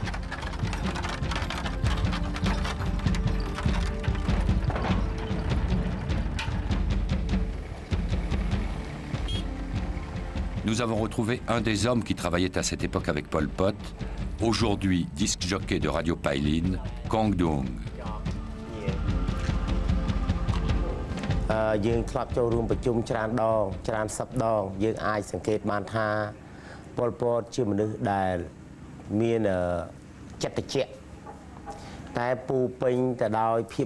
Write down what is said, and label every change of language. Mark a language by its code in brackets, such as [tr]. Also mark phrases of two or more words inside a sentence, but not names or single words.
[fr] Nous avons retrouvé un des hommes qui travaillait à cette époque avec Pol Pot, aujourd'hui disc jockey de Radio Pailin, Kong Dung. [km] យើងធ្លាប់ចូលរួមប្រជុំច្រើនដងច្រើនសប្តាហ៍យើងអាចសង្កេតបានថាប៉ុលពតជាមនុស្សដែលមានចិត្តត្រជាក់តែពូពេញទៅដោយភាព